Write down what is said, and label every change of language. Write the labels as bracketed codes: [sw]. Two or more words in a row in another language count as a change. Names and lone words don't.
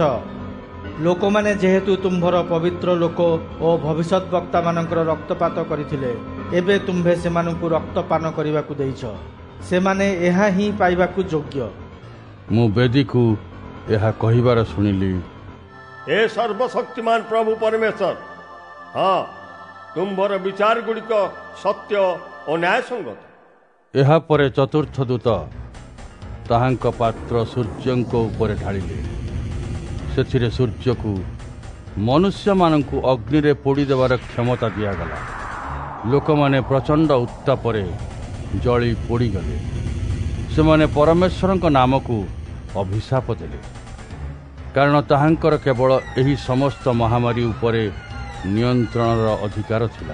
[or] ଲୋକମାନେ ଯେହେତୁ ତୁମ୍ଭର ପବିତ୍ର ଲୋକ ଓ ଭବିଷ୍ୟତ ବକ୍ତାମାନଙ୍କର ରକ୍ତପାତ କରିଥିଲେ, ଏବେ ତୁମ୍ଭେ ସେମାନଙ୍କୁ ରକ୍ତପାନ କରିବାକୁ ଦେଇଛ। ସେମାନେ ଏହା ହିଁ ପାଇବାକୁ ଯୋଗ୍ୟ। ମୁଁ ବେଦୀକୁ ଏହା କହିବାର ଶୁଣିଲି, ହେ ସର୍ବଶକ୍ତିମାନ ପ୍ରଭୁ ପରମେଶ୍ୱର, ହଁ, ତୁମ୍ଭର ବିଚାର ଗୁଡ଼ିକ ସତ୍ୟ ଓ ନ୍ୟାୟ ସଙ୍ଗତ। ଏହାପରେ ଚତୁର୍ଥ ଦୂତ ତାହାଙ୍କ ପାତ୍ର ସୂର୍ଯ୍ୟଙ୍କ ଉପରେ ଢାଳିଲେ। ସେଥିରେ ସୂର୍ଯ୍ୟକୁ ମନୁଷ୍ୟମାନଙ୍କୁ ଅଗ୍ନିରେ ପୋଡ଼ି ଦେବାର କ୍ଷମତା ଦିଆଗଲା। ଲୋକମାନେ ପ୍ରଚଣ୍ଡ ଉତ୍ତାପରେ ଜଳି ପୋଡ଼ିଗଲେ। ସେମାନେ ପରମେଶ୍ୱରଙ୍କ ନାମକୁ ଅଭିଶାପ ଦେଲେ, କାରଣ ତାହାଙ୍କର କେବଳ ଏହି ସମସ୍ତ ମହାମାରୀ ଉପରେ ନିୟନ୍ତ୍ରଣର ଅଧିକାର ଥିଲା।